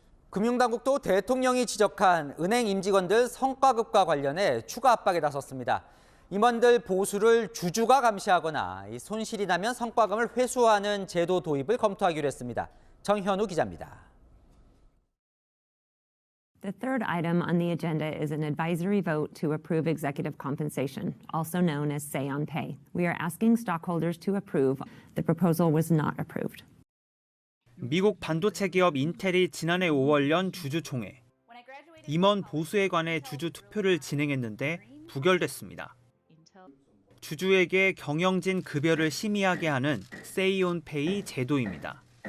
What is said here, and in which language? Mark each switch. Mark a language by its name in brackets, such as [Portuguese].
[Korean] 금융당국도 대통령이 지적한 은행 임직원들 성과급과 관련해 추가 압박에 나섰습니다. 임원들 보수를 주주가 감시하거나 손실이 나면 성과금을 회수하는 제도 도입을 검토하기로 했습니다. 정현우 기자입니다. [English] The third item on the agenda is an advisory vote to approve executive compensation, also known as Say on Pay. We are asking stockholders to approve. The proposal was not approved. [Korean] 미국 반도체 기업 인텔이 지난해 5월 연 주주총회. 임원 보수에 관해 주주 투표를 진행했는데 부결됐습니다. 주주에게 경영진 급여를 심의하게 하는 Say on Pay 제도입니다.